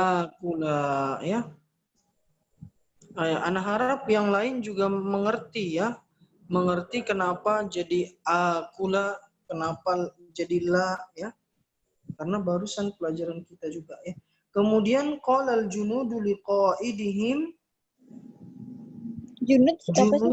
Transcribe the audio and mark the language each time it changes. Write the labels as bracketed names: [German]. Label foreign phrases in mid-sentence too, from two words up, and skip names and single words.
[Indonesian] akula ya. Ana harap yang lain juga mengerti ya. Mengerti kenapa jadi akula, kenapa jadi la ya. Karena barusan pelajaran kita juga ya. [Arabic] Kemudian قال الجنود لقائدهم. [Indonesian] Junud apa sih?